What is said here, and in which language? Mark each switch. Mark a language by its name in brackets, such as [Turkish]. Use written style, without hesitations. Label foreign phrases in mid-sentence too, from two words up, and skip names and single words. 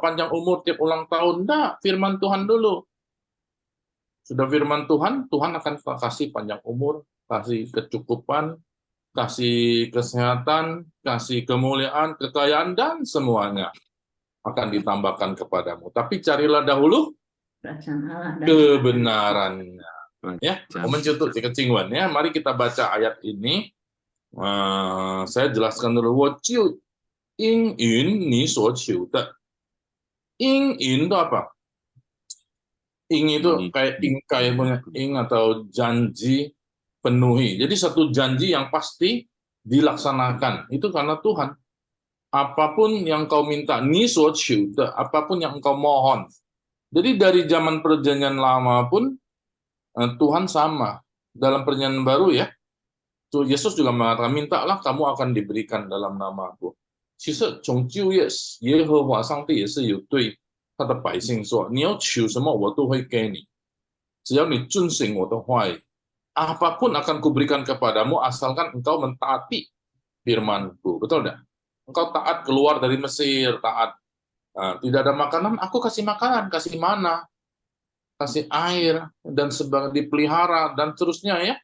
[Indonesian] Panjang umur tiap ulang tahun? Enggak, firman Tuhan dulu. Sudah firman Tuhan, Tuhan akan kasih panjang umur, kasih kecukupan, kasih kesehatan, kasih kemuliaan, kekayaan, dan semuanya akan ditambahkan kepadamu. Tapi carilah dahulu Kerajaan Allah dan kebenarannya. Ya, mencutuk si kecingwan ya. Mari kita baca ayat ini. Saya jelaskan dulu. [Chinese] 我就应允你所求的。 [Indonesian] 应允 itu apa? Ing itu kayak ingkai punya ing atau janji penuhi. Jadi satu janji yang pasti dilaksanakan. Itu karena Tuhan. Apapun yang kau minta, [Chinese] 你所求的, [Indonesian] apapun yang engkau mohon. Jadi dari zaman perjanjian lama pun Tuhan sama. Dalam perjanjian baru ya, Yesus juga mengatakan, mintalah kamu akan diberikan dalam namaku. [Chinese] 其实从旧约耶和华上帝也是有对他的百姓说，你要求什么我都会给你，只要你遵行我的话语， [Indonesian] apapun akan kuberikan kepadamu asalkan engkau mentaati firman-Ku. Betul tidak? Engkau taat keluar dari Mesir, taat tidak ada makanan, aku kasih makanan, kasih mana, kasih air, dan sebagainya, dipelihara, dan seterusnya ya.